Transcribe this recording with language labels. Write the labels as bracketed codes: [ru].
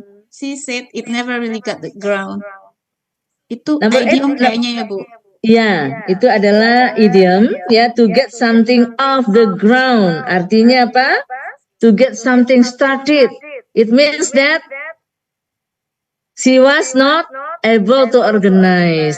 [en] She said it never really got the ground. [id] Itu [en] Number idiom 8, [id] kayaknya ya, Bu. Iya, itu adalah idiom ya, [en] to get something off the ground. [id] Artinya apa? [en] To get something started. It means that she was not able to organize.